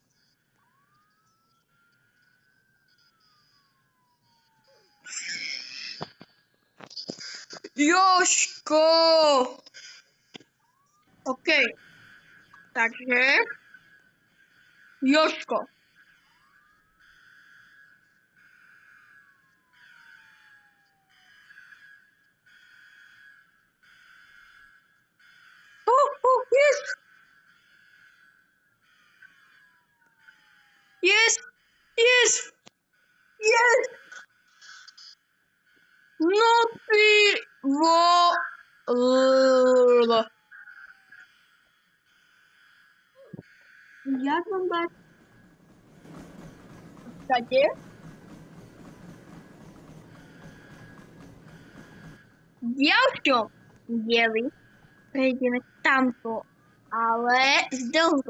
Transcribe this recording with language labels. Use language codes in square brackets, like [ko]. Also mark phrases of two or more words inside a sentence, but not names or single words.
[sk] Jožko! OK. Takže... Jožko. [en] Yes! Yes! Yes! Yes! [cs] No ty vole. [sk] Jak mám dať? [cs] Tady? [sk] V ďalšom dieli prejdeme tamto, ale z dlho.